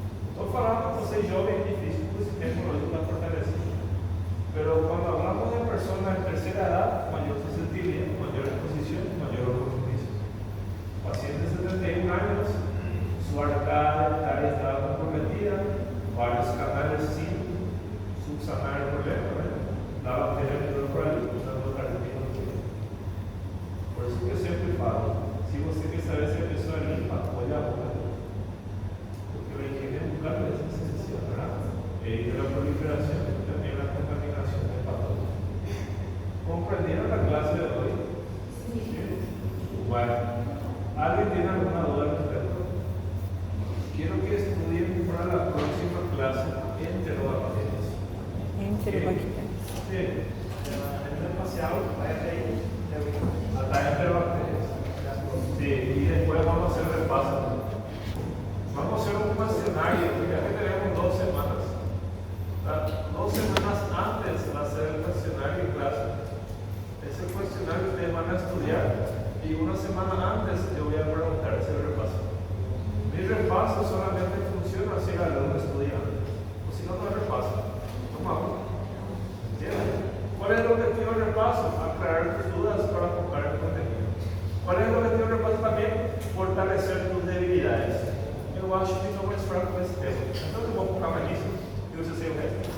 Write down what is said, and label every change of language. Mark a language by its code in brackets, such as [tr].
[pt] Estou falando com vocês jovens difíceis, porque o sistema imunológico está fortalecido. [es] Pero cuando hablamos de personas de tercera edad, mayor susceptibilidad, mayor exposición, mayor compromiso. Pacientes de 71 años, su arcaria estaba comprometida, varios canales sin subsanar el problema, ¿verdad? La bacteria [pt] entrou por ali, usando cardiopino. Por isso que eu sempre falo, se você quer saber se a pessoa é limpa, olha a boca dela. Porque a higiene bucal é essencial, ¿verdad? [es] Evita la proliferación y también la contaminación de patógenos. ¿Comprendieron la clase de hoy? Sí. Bueno, ¿alguien tiene alguna duda al respecto? Quiero que estudien para la próxima clase enterobacterias. Enterobacterias. Sí. Espacial, Hasta enterobacterias. Sí, y después vamos a hacer repaso. Vamos a hacer un cuestionario, ya que tenemos 2 semanas. 2 semanas antes va a ser el cuestionario en clase. final ustedes van a estudiar y una semana antes te voy a preguntar ese repaso. Mi repaso solamente funciona si el alumno estudia, o si no, no hay repaso. Vamos. ¿Entienden? ¿Cuál es el objetivo del repaso? Aclarar tus dudas para enfocar el contenido. ¿Cuál es el objetivo del repaso también? Fortalecer tus debilidades. [pt] Eu acho que não é fraco nesse tema. Então eu vou focar mais nisso e você sei o resto.